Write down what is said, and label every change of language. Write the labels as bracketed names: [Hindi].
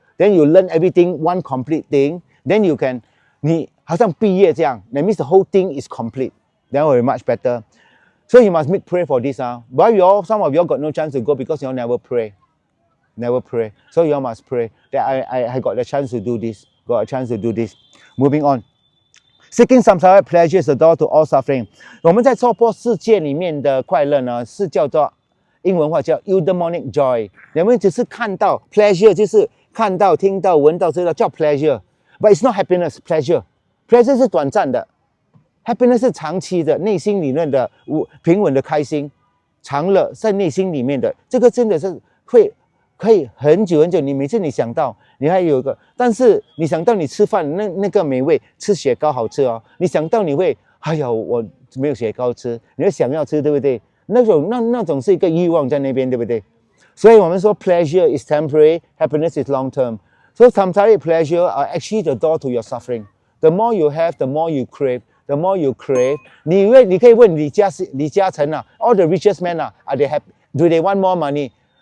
[English] Then you learn everything, one complete thing. Then you can, [Chinese] 你好像毕业这样 [English] that means the whole thing is complete. That will be much better. So you must make pray for this. But some of you all got no chance to go because you all never pray. Never pray. So you all must pray that I got the chance to do this. Got a chance to do this. Moving on. Seeking samsara pleasure is the door to all suffering. [Chinese] 我们在娑婆世界里面的快乐呢，是叫做英文话叫 eudaimonic joy。我们只是看到 pleasure 就是看到、听到、闻到、知道叫 pleasure。 [English] But it's not happiness, pleasure. [Chinese] Pleasure 是短暂的 ，happiness 是长期的，内心里面的平稳的开心，长乐在内心里面的，这个真的是可以很久很久。你每次你想到，你还有一个，但是你想到你吃饭那个美味，吃雪糕好吃哦，你想到你会，哎呀，我没有雪糕吃，你会想要吃，对不对？那种是一个欲望在那边，对不对？所以我们说 [English] pleasure is temporary, happiness is long term. So samsaric pleasure are actually the door to your suffering. The more you have, the more you crave. The more you crave, [Chinese] 你可以问李嘉诚啊 [English] all the richest men are they happy? Do they want more money?